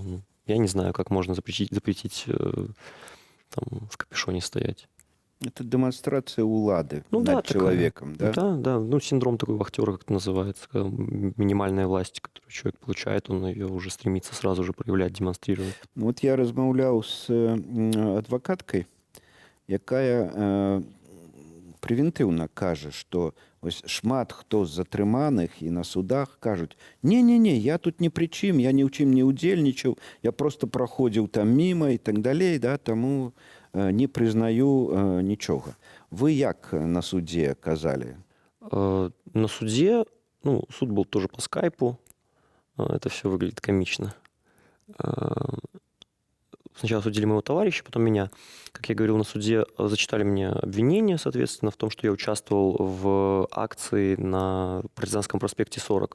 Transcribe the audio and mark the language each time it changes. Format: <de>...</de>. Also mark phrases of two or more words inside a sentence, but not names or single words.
<ru>Ну, я не знаю, как можно запретить там, в капюшоне стоять. Это демонстрация улады Ну да, над человеком, да? Да. Ну, синдром такой вахтера, как это называется, когда минимальная власть, которую человек получает, он ее уже стремится сразу же проявлять, демонстрировать.</ru> <be>Вот я размаўляў з адвакаткай, якая прэвентыўна кажа, што вось шмат хто з затрыманых і на судах кажуць: не, я тут ні пры чым, я ні ў чым не ўдзельнічаў, я просто праходзіў там міма і так далей, да, таму не прызнаю нічога. Вы як на судзе казалі?</be> <ru>На суде, ну, суд был тоже по скайпу, это все выглядит комично. Сначала судили моего товарища, потом меня. Как я говорил на суде, зачитали мне обвинение, соответственно, в том, что я участвовал в акции на Партизанском проспекте 40.</ru>